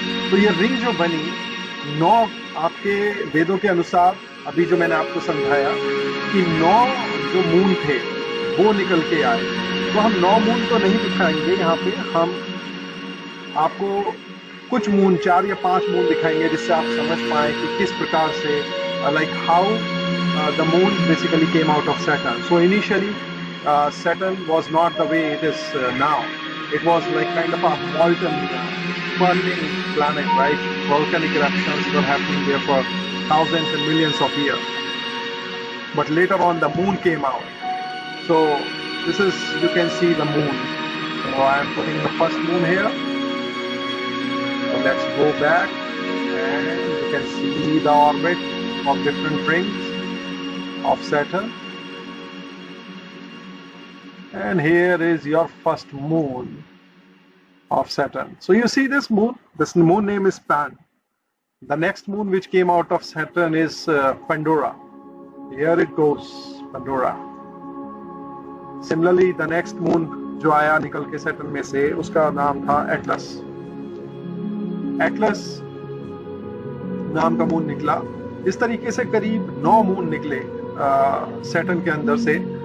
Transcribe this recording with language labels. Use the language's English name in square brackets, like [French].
[Hindi] तो ये रिंग जो बनी, 9 आपके वेदों के अनुसार, अभी जो मैंने आपको समझाया कि 9 जो मून थे वो निकल के आए। तो हम 9 मून तो नहीं दिखाएंगे यहाँ पे, हम आपको कुछ मून, 4 या 5 मून दिखाएंगे जिससे आप समझ पाए कि किस प्रकार से [English] Like how the moon basically came out of Saturn. So initially Saturn was not the way it is now. It was like kind of a molten, burning planet, right? Volcanic eruptions were happening there for thousands and millions of years. But later on, the moon came out. So this is, you can see the moon. So I am putting the first moon here. So let's go back, and you can see the orbit of different rings of Saturn. And here is your first moon of Saturn. So you see this moon name is Pan. The next moon which came out of Saturn is Pandora. Here it goes, Pandora. Similarly, the next moon [Hindi] जो आया निकल के Saturn में से, उसका नाम था Atlas. Atlas नाम का मून निकला। इस तरीके से करीब 9 मून निकले Saturn के अंदर से।